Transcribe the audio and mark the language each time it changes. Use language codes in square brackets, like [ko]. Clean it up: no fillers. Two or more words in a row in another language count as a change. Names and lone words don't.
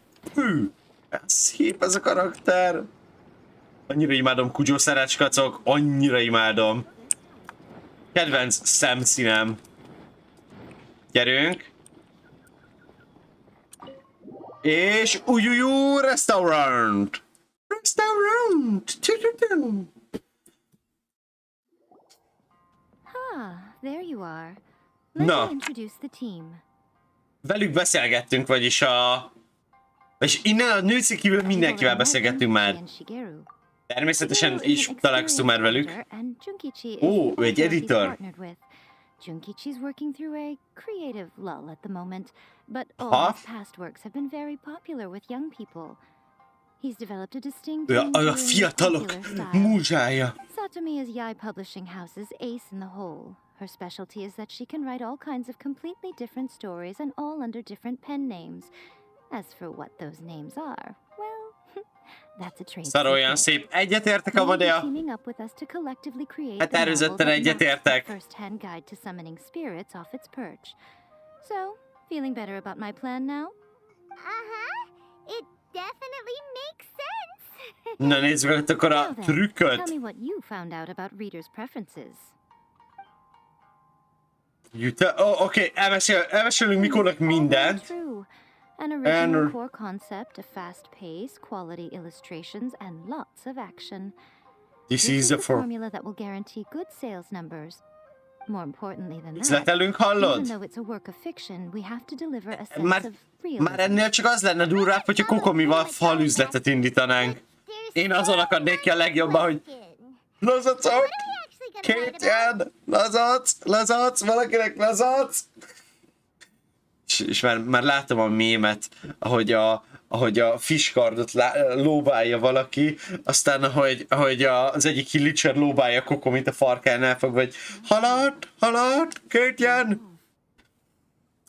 [hu] Szép ez a karakter. Annyira imádom Kujo szerecskacok, annyira imádom. Kedvenc szemszínem. Gyerünk. És restaurant. [en] There you are. [hu] Na. [en] Let me introduce the team. [hu] Velük beszélgettünk, vagyis és innen a nőci kívül mindenkivel beszélgettünk már. Természetesen is találkoztunk már velük. Ó, ő egy editor. [en] Junkichi's working through a creative lull at the moment, but all his past works have been very popular with young people. He's developed a distinct [hu] a fiatalok múzsája. [en] Satomi is Yae Publishing House's ace in the hole. Her specialty is that she can write all kinds of completely different stories and all under different pen names. As for what those names are, well, that's a trade. [hu] Szarolyan szép. Egyetértek, Amadea? Hát erőzetten egyetértek. [en] First-hand guide to summoning spirits off its perch. So, feeling better about my plan now? It definitely makes sense. [hu] Na nézzük meg akkor a trükköt. [en] Tell me what you found out about readers' preferences. [hu] Oké, elmesélünk Mikónak mindent. [en] An original core concept, a fast pace, quality illustrations, and lots of action. This is a formula that will guarantee good sales numbers. More importantly than that, [hu] üzletelünk, hallod? [en] even though it's a work of fiction, we have to deliver a sense of realism. [hu] Már ennél csak az lenne durvább, hogyha Kokomival falüzletet indítanánk. Én azon akarnék ki a legjobban, hogy lazacok! Két jön! Lazac! Valakinek lazac! És már látom a mémet, ahogy a fiskardot lóbálja valaki, aztán ahogy az egyik Hillicher lóbálja Kokomit a farkánál fog, vagy halad, két jön!